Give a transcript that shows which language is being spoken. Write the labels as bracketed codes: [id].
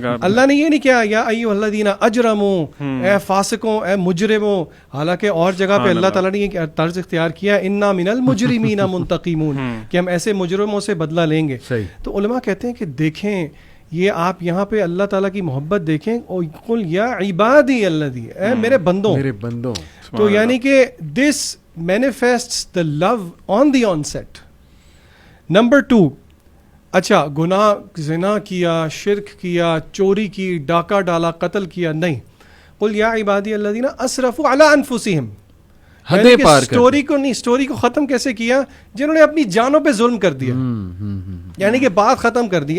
[ur] اللہ نے یہ نہیں کیا [ar] یا ایھا الذین اجرموا, [ur] اے فاسقوں, اے مجرموں, حالانکہ اور جگہ پہ اللہ تعالیٰ نے یہ طرز اختیار کیا [ar] انا من المجرمین منتقمون, [ur] کہ ہم ایسے مجرموں سے بدلہ لیں گے. تو علماء کہتے ہیں کہ دیکھیں یہ آپ یہاں پہ اللہ تعالیٰ کی محبت دیکھیں, [ar] قل یا عبادی الذی, [ur] اے میرے بندوں. تو یعنی کہ [en] دس manifests the love on the onset. [ur] نمبر 2, اچھا گناہ, زنا کیا, شرک کیا, چوری کی, ڈاکہ ڈالا, قتل کیا, نہیں. [ar] قل یا عبادی الذین اسرفوا علی انفسہم, [ur] حدیں پار کر. اسٹوری کو ختم کیسے کیا؟ جنہوں نے اپنی جانوں پہ ظلم کر دیا, یعنی کہ بات ختم کر دی.